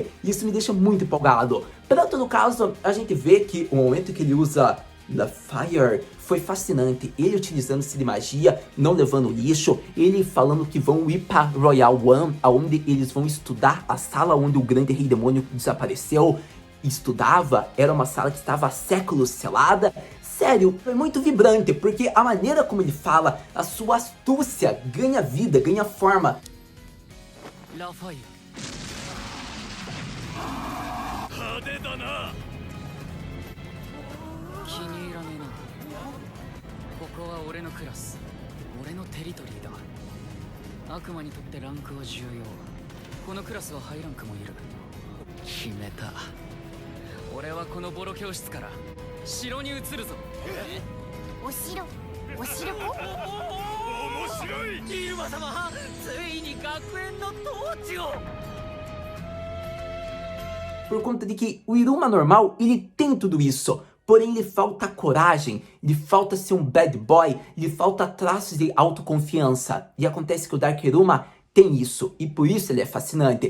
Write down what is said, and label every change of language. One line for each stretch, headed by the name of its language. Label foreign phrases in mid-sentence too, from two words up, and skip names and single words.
Portuguese: Isso me deixa muito empolgado. Para todo caso, a gente vê que o momento que ele usa La Fire foi fascinante, ele utilizando-se de magia, não levando lixo, ele falando que vão ir para Royal One, onde eles vão estudar a sala onde o grande rei demônio desapareceu, estudava, era uma sala que estava há séculos selada. Sério, é muito vibrante, porque a maneira como ele fala, a sua astúcia ganha vida, ganha forma. La Fire
Japanese: 派手だな。気に入らねえな。ここは俺のクラス、俺のテリトリーだ。悪魔にとってランクは重要。このクラスはハイランクもいる。決めた。俺はこのボロ教室から城に移るぞ。お城子面白い。イルマ様、ついに学園の統治を。
Portuguese: Por conta de que o Iruma normal, ele tem tudo isso, porém lhe falta coragem, lhe falta ser um
English: bad boy,
Portuguese: lhe falta traços de autoconfiança. E acontece que o Dark Iruma tem isso, e por isso ele é fascinante.